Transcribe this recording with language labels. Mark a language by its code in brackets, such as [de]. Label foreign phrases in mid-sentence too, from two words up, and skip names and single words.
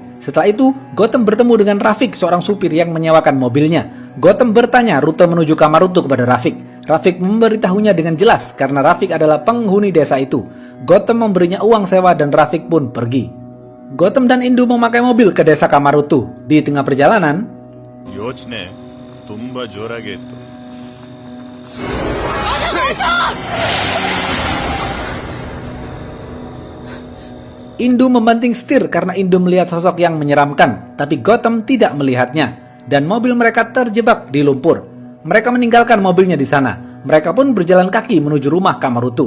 [id] Setelah itu, Gautam bertemu dengan Rafik, seorang supir yang menyewakan mobilnya. Gautam bertanya rute menuju Kamarutu kepada Rafik. Rafik memberitahunya dengan jelas karena Rafik adalah penghuni desa itu. Gautam memberinya uang sewa dan Rafik pun pergi. Gautam dan Indu memakai mobil ke desa Kamarutu. Di tengah perjalanan, [kn] ಯೋಚನೆ ತುಂಬಾ ಜೋರಾಗಿ ಇತ್ತು. [id] Indu membanting setir karena Indu melihat sosok yang menyeramkan, tapi Gautam tidak melihatnya, dan mobil mereka terjebak di lumpur. Mereka meninggalkan mobilnya di sana. Mereka pun berjalan kaki menuju rumah Kamarutu.